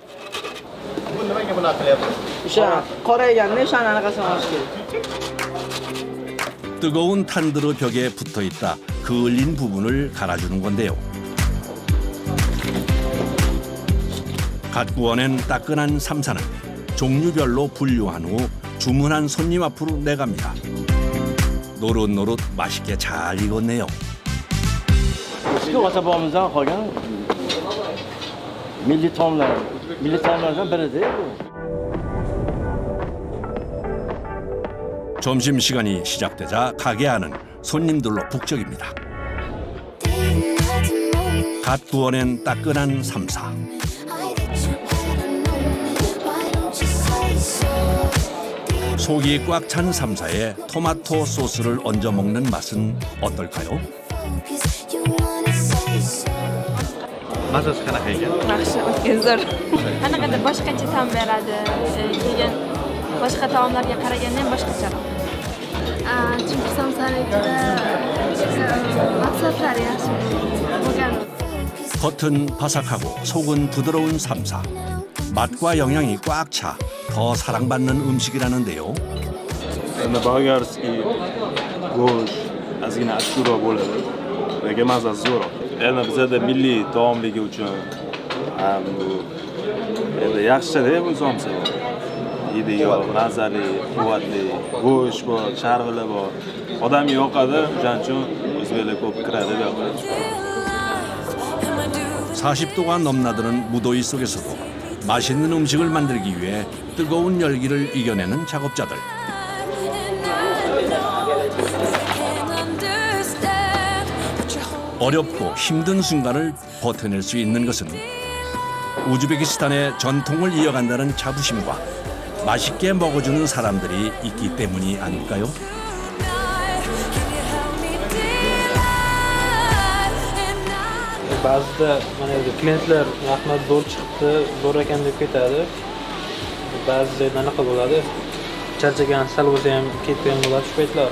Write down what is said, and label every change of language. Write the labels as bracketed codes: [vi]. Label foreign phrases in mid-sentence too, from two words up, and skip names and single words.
[ko] 뜨거운 탄드르 벽에 붙어있다 그을린 부분을 갈아주는 건데요. 갓 구워낸 따끈한 삼사는 종류별로 분류한 후 주문한 손님 앞으로 내갑니다. 노릇노릇 맛있게 잘 익었네요. [uz] Chiqib bo'lmasa qolgan milliy taomlardan biridir. [ko] 점심시간이 시작되자 가게 안은 손님들로 북적입니다. 갓 구워낸 따끈한 삼사. 속이 꽉 찬 삼사에 토마토 소스를 얹어 먹는 맛은 어떨까요? [uz] Mazasi qanaqa ekan? Yaxshi, o'tgan zo'r. Qanaqadir boshqacha ta'm beradi. Keyin boshqa taomlarga qaraganda ham boshqacharoq. Chunki samsalikda maqsadlari yaxshi bo'lgan. [ko] 겉은 바삭하고 속은 부드러운 삼사. 맛과 영양이 꽉 차 더 사랑받는 음식이라는데요. [uz] Endi bolgarskiy go'sht ozgina achchiqroq bo'ladi, lekin mazasi zo'roq. Endi bizada milliy taomligi uchun ham bu endi yaxshi-da bu somsa. Yeydigan mazali, quvvatli go'sht bor, charvili bor. Odamga yoqadi, o'shaning uchun o'zbeklar ko'p kiradi bu yoqqa. [ko] 40도가 넘나드는 무더위 속에서도 맛있는 음식을 만들기 위해 뜨거운 열기를 이겨내는 작업자들. 어렵고 힘든 순간을 버텨낼 수 있는 것은 우즈베키스탄의 전통을 이어간다는 자부심과 맛있게 먹어주는 사람들이 있기 때문이 아닐까요? [uz] Ba'zida mana endi klientlar rahmat zo'r chiqdi, zo'r ekan deb ketadi. Ba'zi joyda anaqa bo'ladi. Charchagan sal bo'lsa ham ketgan bo'ladi shu paytlari.